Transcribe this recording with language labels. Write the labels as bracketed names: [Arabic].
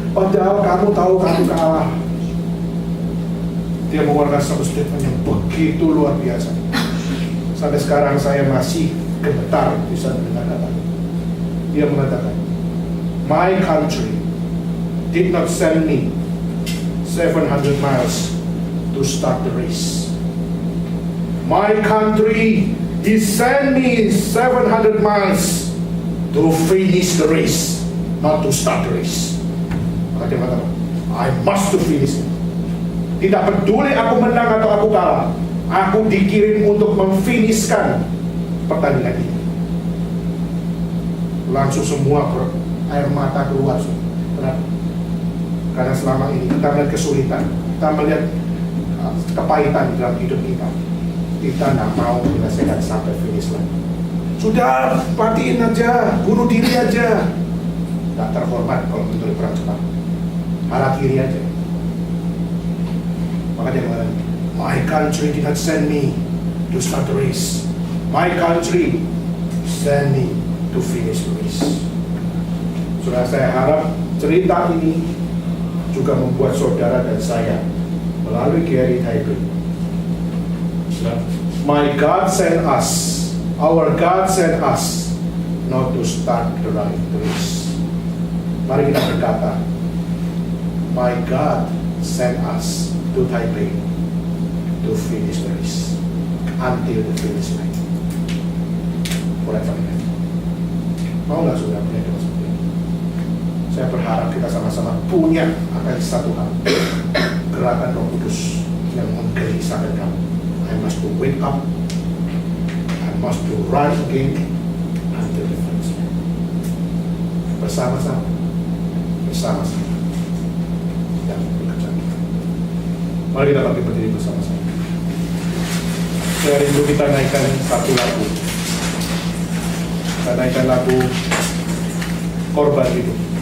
[Indonesian] Padahal kamu tahu kamu kalah. Dia mengeluarkan satu statement yang begitu luar biasa. Sampai sekarang saya masih gemetar bisa mendengar kata-kata. Dia mengatakan, [English] my country did not send me 700 miles to start the race. My country, he sent me 700 miles to finish the race, not to start the race. [Indonesian] Maka dia mengatakan, [English] I must to finish it. [Indonesian] Tidak peduli aku menang atau aku kalah, aku dikirim untuk memfinishkan pertandingan ini. Langsung semua air mata keluar. Kenapa? Karena selama ini kita melihat kesulitan, kita melihat kepahitan dalam hidup kita. Kita tidak mau menyelesaikan sampai finish lagi. Sudah, matiin aja, bunuh diri aja. Tidak terhormat kalau menurut perang cepat. Arah kiri aja. Maka dia mengatakan, [English] my country did not send me to start the race. My country send me to finish the race. [Indonesian] Sudah, saya harap cerita ini juga membuat saudara dan saya melalui GRI Taipei. [English] My God sent us, our God sent us not to start the race. [Indonesian] Mari kita berkata, [English] my God sent us to Taipei to finish the race until the finish line. Forever. [Indonesian] Mau nggak saudara punya doa seperti ini? Saya berharap kita sama-sama punya akan satu hal, gerakan Roh Kudus yang menggelisahkan kamu. [English] I must to wake up, I must to run again until the finish line. [Indonesian] Bersama-sama yang bekerja. Mari kita bagi berdiri bersama-sama. Saya rindu kita naikkan satu lagu. Kita naikkan lagu Korban Hidup.